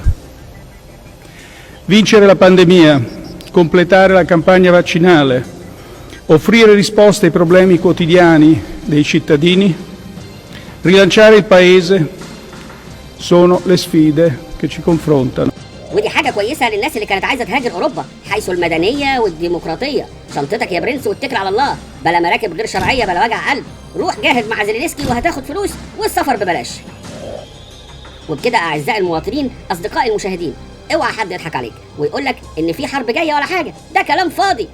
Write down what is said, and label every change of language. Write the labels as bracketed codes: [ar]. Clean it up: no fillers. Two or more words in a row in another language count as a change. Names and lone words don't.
[it] Vincere la pandemia, completare la campagna vaccinale, offrire risposte ai problemi quotidiani dei cittadini, rilanciare il Paese sono le sfide che ci confrontano. [ar] ودي حاجة كويسة للناس اللي كانت عايزة تهاجر أوروبا حيث المدنية والديمقراطية. شنطتك يا برنس واتكل على الله، بلا مراكب غير شرعية بلا وجع قلب. روح جاهد مع زيلينسكي وهتاخد فلوس والسفر ببلاش. وبكده أعزائي المواطنين أصدقائي المشاهدين، اوعى حد يضحك عليك ويقول لك إن في حرب جاية ولا حاجة، ده كلام فاضي.